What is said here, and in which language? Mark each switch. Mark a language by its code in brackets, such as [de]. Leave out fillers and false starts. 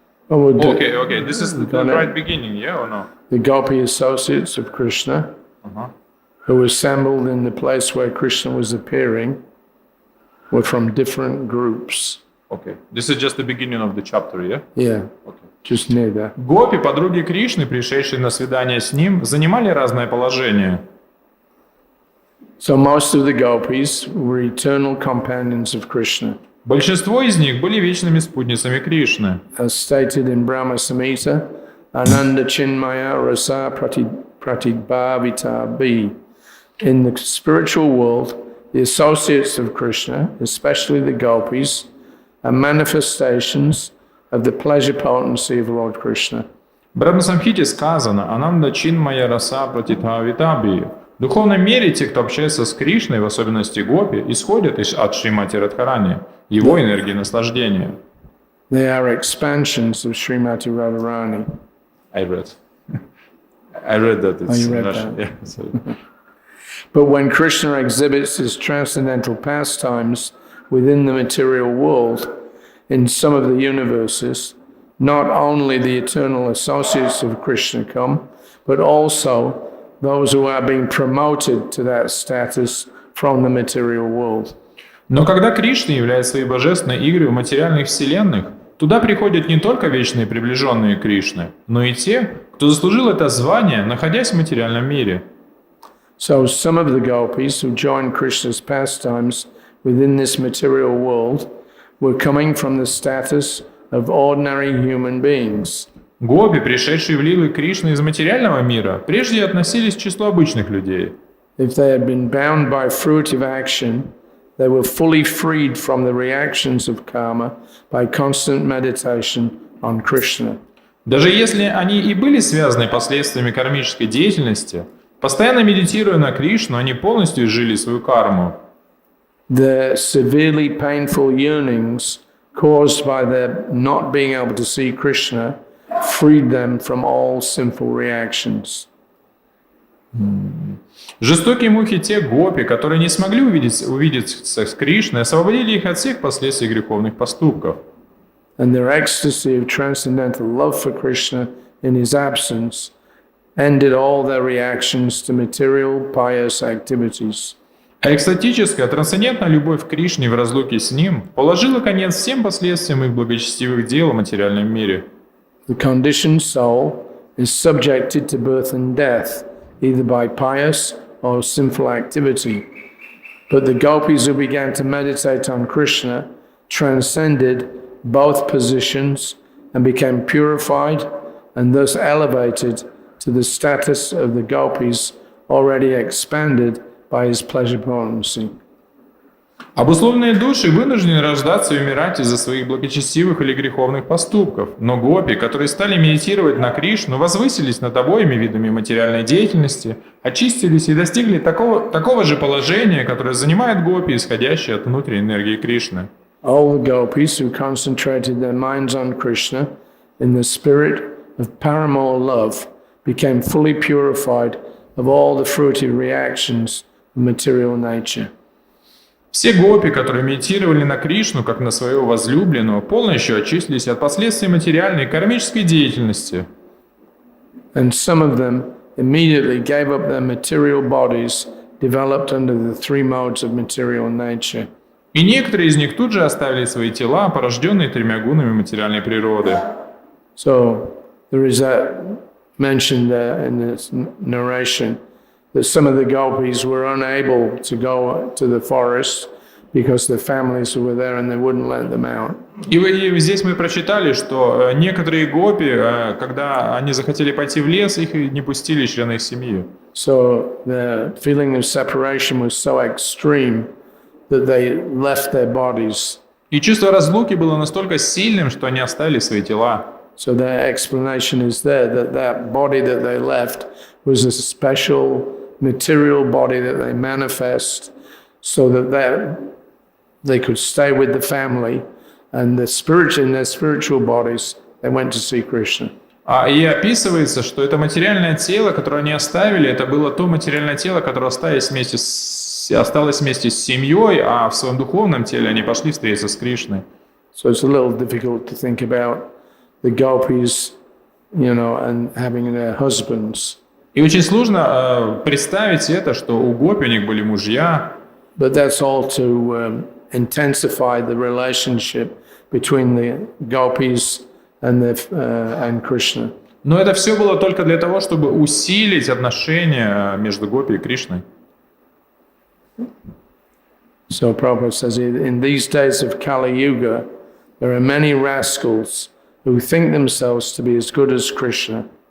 [en] Oh, we'll do Okay. This is the right beginning, yeah or no? the gopi associates of Krishna, who assembled in the place where Krishna was appearing, were from different groups. Okay. This is just the beginning of the chapter, yeah? Yeah, just near there. [ru] Гопи, подруги Кришны, пришедшие на свидание с ним, занимали разное положение. [en] So most of the gopis were eternal companions of Krishna. [ru] Большинство из них были вечными спутницами Кришны. [en] As stated in Brahma Samhita, [sa] Ananda Chinmaya Rasa Pratibhavita B. [en] In the spiritual world, the associates of Krishna, especially the gopis, are manifestations of the pleasure potency of Lord Krishna. [ru] В Брахма-самхите сказано [sa] «Ананда чинмая раса пратитхавитабхи». [ru] В духовном мире те, кто общается с Кришной, в особенности гопи, исходят от Шримати Радхарани, его энергии наслаждения. [en] They are expansions of Srimati Radharani. I read that it's you read Russian. that. Yeah, sorry. But when Krishna exhibits his transcendental pastimes within the material world, in some of the universes, not only the eternal associates of Krishna come, but also those who are being promoted to that status from the material world. [ru] Но когда Кришна являет свои божественные игры в материальных вселенных, туда приходят не только вечные приближенные Кришны, но и те, кто заслужил это звание, находясь в материальном мире. [en] So some of the gopis who joined Krishna's pastimes within this material world were coming from the status of ordinary human beings. [ru] Гопи, пришедшие в лилы Кришны из материального мира, прежде относились к числу обычных людей. [en] If they had been bound by fruitive action, they were fully freed from the reactions of karma by constant meditation on Krishna. [ru] Даже если они и были связаны последствиями кармической деятельности, постоянно медитируя на Кришну, они полностью изжили свою карму. [en] The severely painful yearnings caused by their not being able to see Krishna freed them from all sinful reactions. [ru] Жестокие муки тех гопи, которые не смогли увидеться с Кришной, освободили их от всех последствий греховных поступков. [en] And their ecstasy of transcendental love for Krishna in his absence ended all their reactions to material pious activities. [ru] А экстатическая, трансцендентная любовь к Кришне в разлуке с Ним положила конец всем последствиям их благочестивых дел в материальном мире. [en] The conditioned soul is subjected to birth and death, either by pious or sinful activity. But the gopis who began to meditate on Krishna transcended both positions and became purified and thus elevated to the status of the gopis already expanded by his pleasure potency. [ru] Обусловленные души вынуждены рождаться и умирать из-за своих благочестивых или греховных поступков. Но гопи, которые стали медитировать на Кришну, возвысились над обоими видами материальной деятельности, очистились и достигли такого же положения, которое занимает гопи, исходящие от внутренней энергии Кришны. [en] All the gopis who concentrated their minds on Krishna in the spirit of paramour love became fully purified of all the fruitive reactions of material nature. [ru] Все гопи, которые медитировали на Кришну, как на своего возлюбленного, полностью очистились от последствий материальной и кармической деятельности. [en] And some of them immediately gave up their material bodies developed under the three modes of material nature. [ru] И некоторые из них тут же оставили свои тела, порожденные тремя гунами материальной природы. [en] So there is that mentioned in this narration that some of the gopis were unable to go to the forest because their families were there and they wouldn't let them out. [ru] И здесь мы прочитали, что некоторые гопи, когда они захотели пойти в лес, их не пустили члены их семьи. [en] So the feeling of separation was so extreme that they left their bodies. [ru] И чувство разлуки было настолько сильным, что они оставили свои тела. [en] So their explanation is there that body that they left was a special material body that they manifest so that they could stay with the family, and in their spiritual bodies they went to see Krishna. [ru] И описывается, что это материальное тело, которое они оставили, это было то материальное тело, которое осталось вместе с семьей, а в своем духовном теле они пошли встретиться с Кришной. [en] So it's a little difficult to think about the gopis, and having their husbands. [ru] И очень сложно представить это, что у гопи у них были мужья. [en] But that's all to intensify the relationship between the gopis and Krishna. [ru] Но это все было только для того, чтобы усилить отношения между гопи и Кришной. [en] So Prabhupada says, in these days of Kali Yuga, there are many rascals who think themselves to be as good as Krishna.